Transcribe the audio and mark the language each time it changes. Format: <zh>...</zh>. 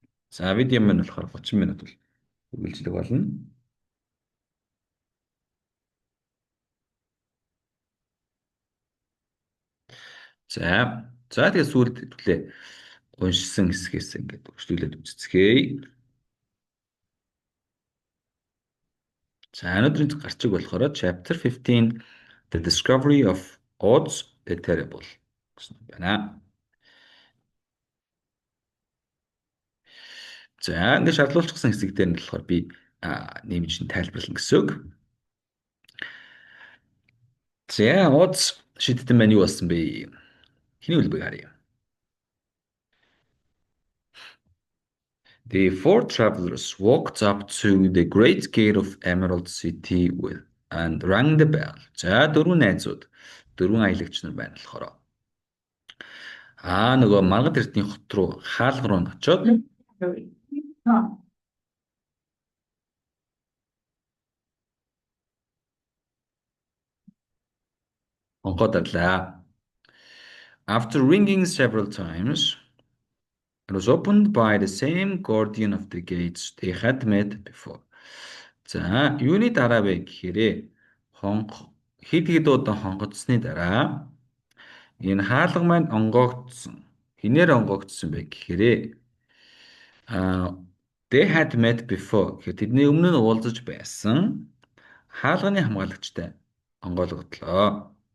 <mn>За видео маань болохоор 30 минут бол үргэлжлэх болно. За тэгээ сүүлд хэлээ уншсан хэсгээс ингээд үргэлжлүүлээд үзцгээе. За өнөөдрийн гарчиг болохоор chapter 15 The Discovery of Oz the Terrible гэсэн байна. За ингээд шаардлагачлсан хэсэг дээр нь болохоор би нэмж тайлбарлана гэсэн үг. За Oz шийдтэн маань юу болсон бэ? Хэний үлбэг харъя.</mn> <en>The four travelers walked up to the great gate of Emerald City and rang the bell.</en> <mn>За дөрвөн найзууд, дөрвөн аялагч нар байна болохоор. Нөгөө Маргад эрдний хот руу хаалга руу очиод онгодарлаа.</mn> <en>After ringing several times, it was opened by the same guardian of the gates they had met before.</en> <mn>За, юуны дараа вэ гэхээр хэд хэд удаа хонгодсны дараа энэ хаалга маань онгоогдсон. Хинээр онгоогдсон бэ гэхээр</mn> <en>they had met before.</en> <mn>Тэгэхээр тэдний өмнө нь уулзаж байсан хаалганы хамгаалагчтай онгойлгодлоо.</mn>